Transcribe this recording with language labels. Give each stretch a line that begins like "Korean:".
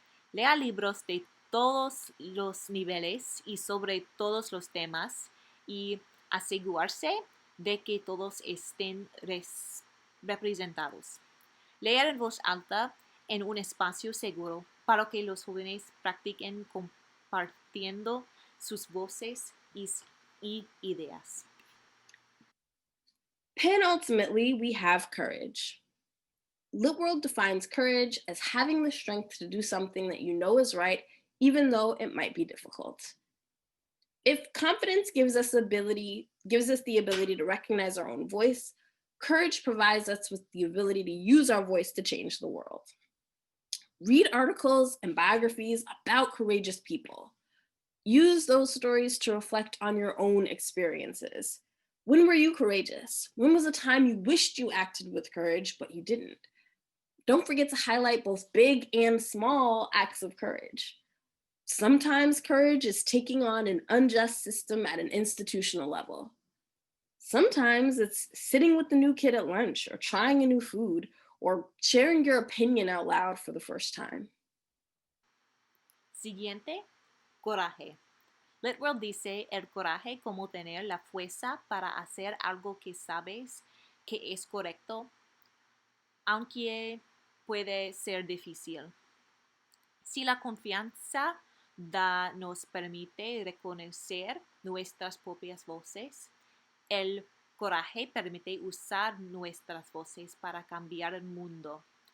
Spanish: Lea libros de todos los niveles y sobre todos los temas y asegurarse de que todos estén representados. Leer en voz alta en un espacio seguro para que los jóvenes practiquen compartiendo sus voces y ideas.
English: Penultimately, we have courage. LitWorld defines courage as having the strength to do something that you know is right, even though it might be difficult. If confidence gives us the ability to recognize our own voice, courage provides us with the ability to use our voice to change the world. Read articles and biographies about courageous people. Use those stories to reflect on your own experiences. When were you courageous? When was a time you wished you acted with courage, but you didn't? Don't forget to highlight both big and small acts of courage. Sometimes courage is taking on an unjust system at an institutional level. Sometimes it's sitting with the new kid at lunch or trying a new food or sharing your opinion out loud for the first time.
Spanish: Siguiente, coraje. LitWorld dice el coraje como tener la fuerza para hacer algo que sabes que es correcto, aunque puede ser difícil. Si la confianza nos permite reconocer nuestras propias voces, el coraje permite usar nuestras voces para cambiar el mundo.